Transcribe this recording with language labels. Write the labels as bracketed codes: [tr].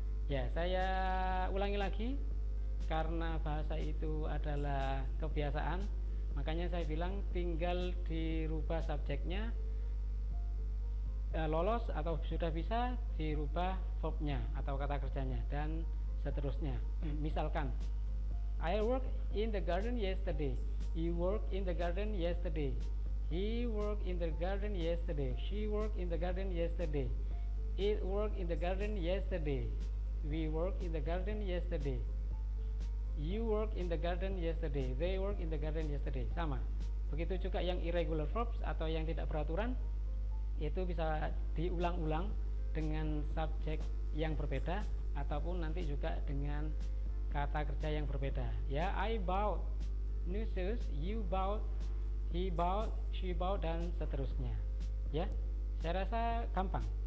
[id] Ya, saya ulangi lagi, karena bahasa itu adalah kebiasaan, makanya saya bilang tinggal dirubah subjeknya, lolos atau sudah bisa dirubah verbnya atau kata kerjanya dan seterusnya. [en] Misalkan I work in the garden yesterday. You work in the garden yesterday. He worked in the garden yesterday. She worked in the garden yesterday. It worked in the garden yesterday. We worked in the garden yesterday. You worked in the garden yesterday. They worked in the garden yesterday. [id] Sama. Begitu juga yang irregular verbs atau yang tidak beraturan, itu bisa diulang-ulang dengan subjek yang berbeda ataupun nanti juga dengan kata kerja yang berbeda ya. [en] I bought new shoes, you bought, he bought, she bought, dan seterusnya ya. Saya rasa gampang.